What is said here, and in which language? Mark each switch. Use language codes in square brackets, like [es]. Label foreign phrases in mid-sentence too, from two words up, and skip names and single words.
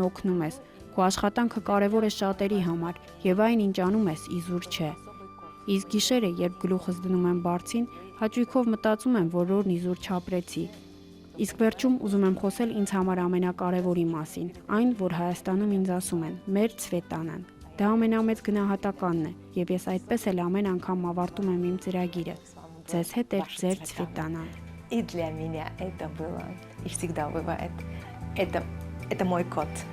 [hy] օգնում ես։ Քո աշխատանքը կարևոր է շատերի համար եւ այն ինչ անում ես իզուր չէ։ Իսկ գիշերը, երբ գլուխս դնում եմ բարձին, հաճույքով մտածում եմ, որ օրն իզուր չապրեցի։ Իսկ վերջում ուզում եմ խոսել ինձ համար ամենակարևորի մասին, այն, որ Հայաստանում ինձ ասում են՝ մեր Ցվետանան։ Դա ամենամեծ գնահատականն է, եւ ես այդպես էլ ամեն անգամ ավարտում եմ իմ ծրագիրը։ Ձեզ հետ է ձեր Ցվետանան։ [ru] И для меня это было, и всегда бывает. Это мой код.